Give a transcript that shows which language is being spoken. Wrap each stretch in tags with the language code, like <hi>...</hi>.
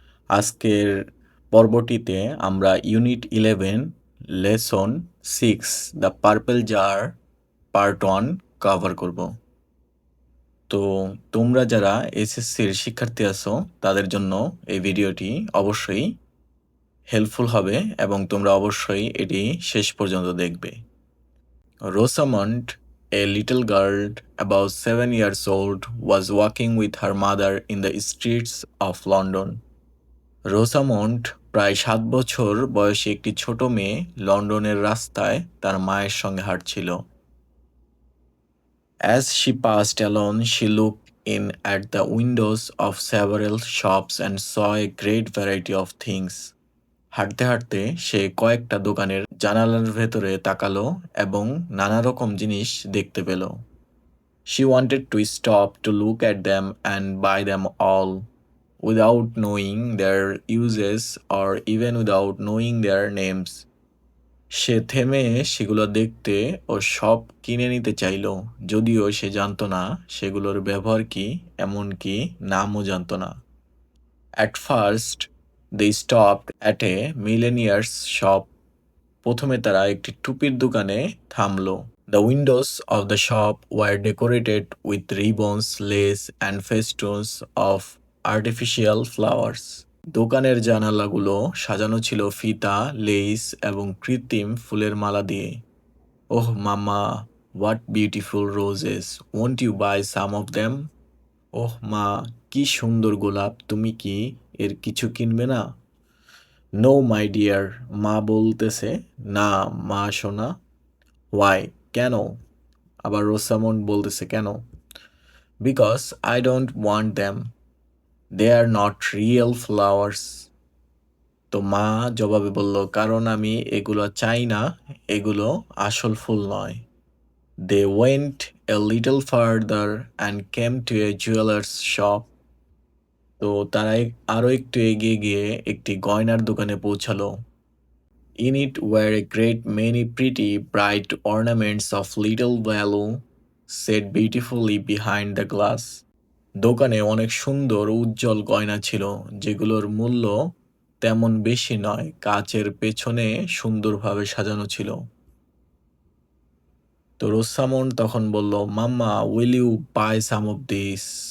<bn>আজকের পর্বটিতে আমরা unit 11 lesson 6 the purple jar part 1 cover করব। তো তোমরা যারা এসএসসির শিক্ষার্থী আছো তাদের জন্য এই ভিডিওটি অবশ্যই হেল্পফুল হবে এবং তোমরা অবশ্যই এটি শেষ পর্যন্ত দেখবে।</bn> <en>Rosamond, a little girl about 7 years old, was walking with her mother in the streets of London.</en> <bn>রোসামন্ড প্রায় 7 বছর বয়সী একটি ছোট মেয়ে লন্ডনের রাস্তায় তার মায়ের সঙ্গে হাঁটছিল।</bn> <en>As she passed along, she looked in at the windows of several shops and saw a great variety of things.</en> <bn>হাঁটতে হাঁটতে সে কয়েকটা দোকানের জানালার ভেতরে তাকালো এবং নানা রকম জিনিস দেখতে পেল।</bn> <en>She wanted to stop to look at them and buy them all, without knowing their uses or even without knowing their names.</en> <bn>সে থেমে সেগুলো দেখতে ও সব কিনে নিতে চাইল, যদিও সে জানত না সেগুলোর ব্যবহার কি, এমনকি নামও জানত না।</bn> <en>At first, they stopped at a millionaire's shop.</en> <bn>প্রথমে তারা একটি টুপির দোকানে থামলো।</bn> <en>The windows of the shop were decorated with ribbons, lace, and festoons of artificial flowers.</en> <bn>দোকানের জানালাগুলো সাজানো ছিল ফিতা, লেস এবং কৃত্রিম ফুলের মালা দিয়ে।</bn> <en>Oh mama, what beautiful roses! Won't you buy some of them?</en> <bn>ওহ মা, কি সুন্দর গোলাপ, তুমি কি এর কিছু কিনবে না?</bn> <en>no my dear,</en> <bn>মা বলতেছে, না মা সোনা।</bn> <en>why,</en> <bn>কেন? আবার রোসামন্ড বলতেছে কেন?</bn> <en>Because I don't want them, they are not real flowers.</en> <bn>তো মা জবাবে বলল, কারণ আমি এগুলো চাই না, এগুলো আসল ফুল নয়।</bn> <en>They went a little further and came to a jewellers shop.</en> <bn>তো তারা আরও একটু এগিয়ে গিয়ে একটি গয়নার দোকানে পৌঁছালো।</bn> <en>In it were a great many pretty, bright ornaments of little value, set beautifully behind the glass.</en> <bn>দোকানে অনেক সুন্দর উজ্জ্বল গয়না ছিল, যেগুলোর মূল্য তেমন বেশি নয়, কাচের পেছনে সুন্দরভাবে সাজানো ছিল। তো রোসামন্ড তখন বলল,</bn> <en>Mamma, will you buy some of this?</en>